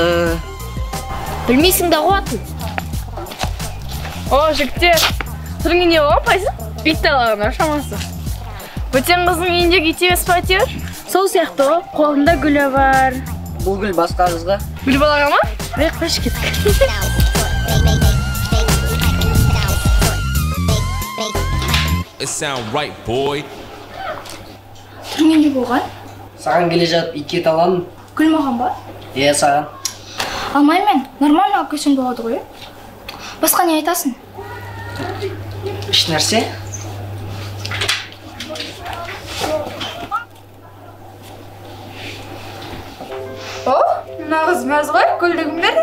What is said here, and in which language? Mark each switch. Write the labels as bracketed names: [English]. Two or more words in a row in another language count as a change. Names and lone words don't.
[Kazakh] Білмейсің да қуатын. О, жігіттер. Түріңе не болған, Байзил? Ит талағына шамасы. Бөтен қыздың үйіндегі ит емес па әйтеуір? Сол сияқты ғой, қолында гүлі бар. Бұл гүл басқа қызға. Гүл балаға ма? Қаш кеттік. [English] It sound right, boy. [Kazakh] Түріңе не болған? Саған келе жатып итке таландым. Гүл маған ба? Саған. Алмаймен, нормально алып келсең болады ғой. Басқа не айтасың? Еш нәрсе? О, нағыз мәз ғой, гүлдігім бер.